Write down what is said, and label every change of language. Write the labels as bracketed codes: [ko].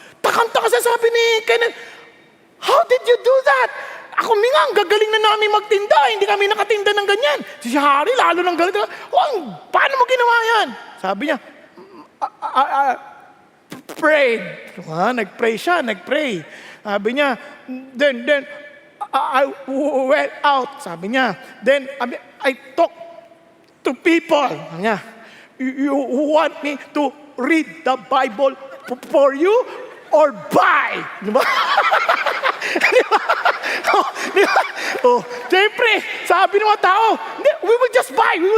[tl] Takang-taka sabi ni Kenneth, [en] how did you do that? [tl] Ako ang gagaling na namin magtinda, hindi kami nakatinda ng ganyan. Si Harry, lalo ng galing. Paano mo ginawa yan? Sabi niya, [en] prayed. [tl] Nag-pray siya, nag-pray. Sabi niya, [en] then, I went out. [tl] Sabi niya, [en] then, I talked to people. [tl] Sabi niya, [en] you want me to read the Bible for you or buy? [tl] Diba? Diba? Diba? Siyempre, sabi ng mga tao, [en] we will just buy.